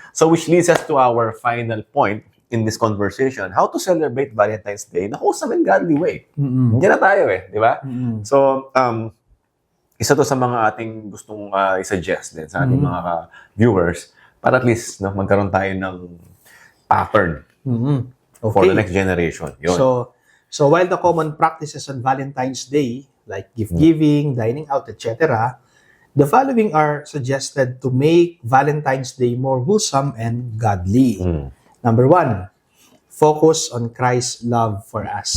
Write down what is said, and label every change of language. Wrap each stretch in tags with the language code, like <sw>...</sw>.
<en>So which leads us to our final point in this conversation, how to celebrate Valentine's Day</en> <tl>na</tl> <en>wholesome and godly way.</en> <tl>Hindi na tayo di ba? So, isa to sa mga ating gustong i-suggest din sa ating mga viewers para at least magkaroon tayo ng pattern</tl> <en>for the next generation.</en> <tl>Yun.</tl> <en>So while the common practices on Valentine's Day, like gift-giving, dining out, etc., the following are suggested to make Valentine's Day more wholesome and godly. Number 1, focus on Christ's love for us.</en>